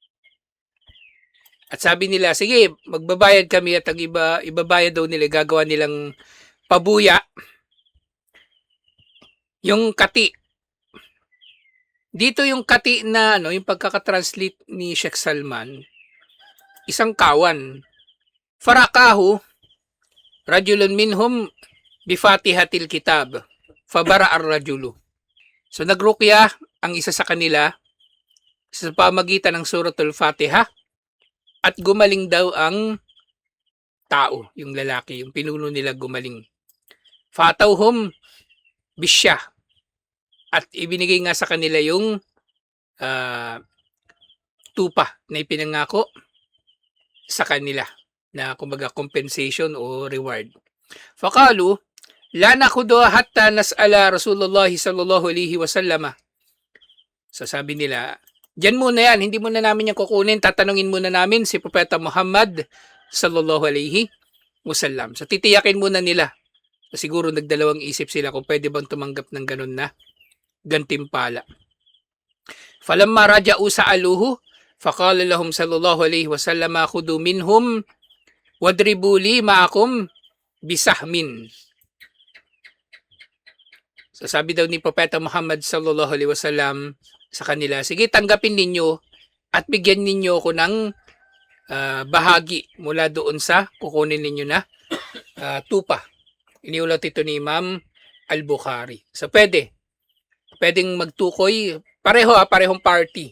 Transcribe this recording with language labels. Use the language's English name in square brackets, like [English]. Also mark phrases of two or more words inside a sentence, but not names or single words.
[Filipino] At sabi nila, sige, magbabayad kami at ang ibabayad daw nila, gagawa nilang pabuya. Yung kati. Dito yung kati na, yung pagkakatranslate ni Sheikh Salman, isang kawan. [Arabic] فرقاه رجل منهم بفاتحة الكتاب فبرأ الرجل. [Filipino] So nagrukya ang isa sa kanila sa pamagitan ng suratul Fatiha at gumaling daw ang tao, yung lalaki, yung pinuno nila gumaling. [Arabic] فأتوهم بشاء. [Filipino] At ibinigay nga sa kanila yung tupa na ipinangako sa kanila na kumbaga compensation o reward. [Arabic] فقالوا لا نأخذ حتى نسأل رسول الله صلى الله عليه وسلم. [Filipino] So sabi nila, diyan muna yan, hindi muna namin yan kukunin, tatanungin muna namin si Propeta Muhammad [Arabic] صلى الله عليه وسلم. [Filipino] So titiyakin muna nila. Siguro nagdalawang isip sila kung pwede bang tumanggap ng ganun na gantimpala. [Arabic] فلما رجعوا سألوه فقال لهم صلى الله عليه وسلم خذوا منهم واضربوا لي معكم بسهم. [Filipino] So sabi daw ni Propeta Muhammad [Arabic] صلى الله عليه وسلم [Filipino] sa kanila, sige tanggapin ninyo at bigyan ninyo ako ng bahagi mula doon sa kukunin ninyo na tupa. Iniulat ito ni Imam Al-Bukhari. So pwedeng magtukoy, parehong party.